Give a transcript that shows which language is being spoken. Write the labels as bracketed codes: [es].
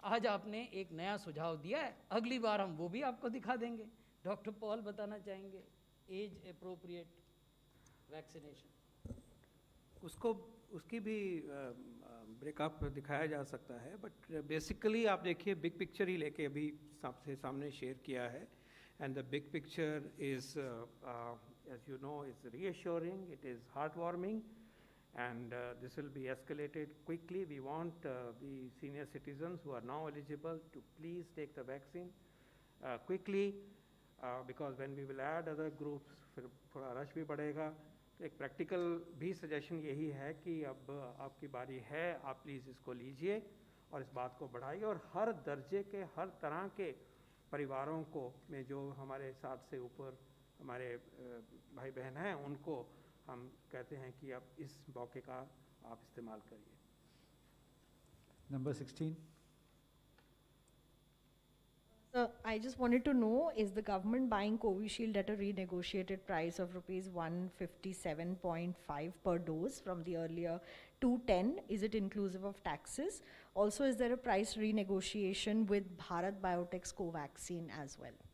[hi] आज आपने एक नया सुझाव दिया है, अगली बार हम वो भी आपको दिखा देंगे. डॉक्टर पॉल बताना चाहेंगे एज अप्रोप्रिएट वैक्सीनेशन. उसकी भी ब्रेकअप दिखाया जा सकता है, बट बेसिकली आप देखिए बिग पिक्चर ही लेके अभी सबसे सामने शेयर किया है. [en] And the big picture is, as you know, is reassuring, it is heartwarming, and this will be escalated quickly. We want the senior citizens who are now eligible to please take the vaccine quickly, because when we will add other groups, [hi] फिर थोड़ा rush भी बढ़ेगा. तो एक practical भी suggestion यही है कि अब आपकी बारी है, आप प्लीज़ इसको लीजिए और इस बात को बढ़ाइए, और हर दर्जे के, हर तरह के परिवारों को में जो हमारे साथ से ऊपर हमारे भाई बहन हैं, उनको हम कहते हैं कि अब इस मौके का आप इस्तेमाल करिए। [en] Number 16. So I just wanted to know, is the government buying Covishield at a renegotiated price of rupees 157.5 per dose from the earlier 210? Is it inclusive of taxes? Also, is there a price renegotiation with Bharat Biotech's Covaxin as well?